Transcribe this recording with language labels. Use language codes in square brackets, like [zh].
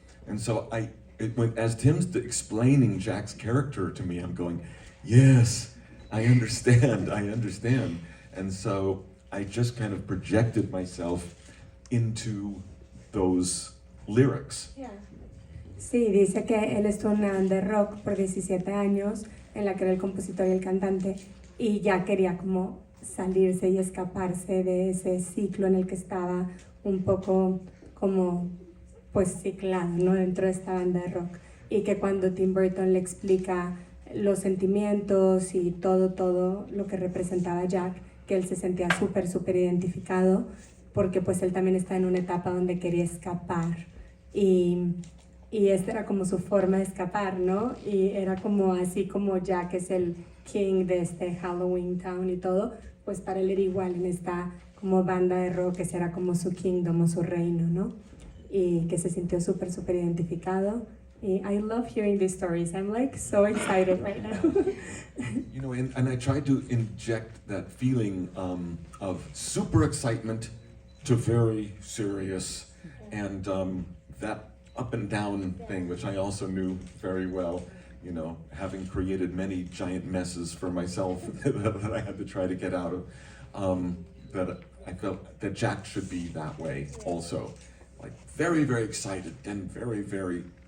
[en] And so as Tim's explaining Jack's character to me, I'm going, yes, I understand. And so I just kind of projected myself into those lyrics. Yeah. [es] Sí, dice que él estuvo en una banda de rock por 17 años, en la que era el compositor y el cantante, y ya quería como salirse y escaparse de ese ciclo en el que estaba un poco como pues ciclado, ¿no? Dentro de esta banda de rock. Y que cuando Tim Burton le explica los sentimientos y todo lo que representaba Jack, que él se sentía súper identificado, porque pues él también está en una etapa donde quería escapar. Y esta era como su forma de escapar, ¿no? Y era como así como Jack es el king de este Halloween Town y todo, pues para él era igual en esta como banda de rock, que era como su kingdom o su reino, ¿no? Y que se sintió súper identificado. [en] Y I love hearing these stories. I'm like so excited right now. And I tried to inject that feeling of super excitement to very serious, and that up and down thing, which I also knew very well, having created many giant messes for myself that I had to try to get out of, that I felt that Jack should be that way also. Like very excited, then very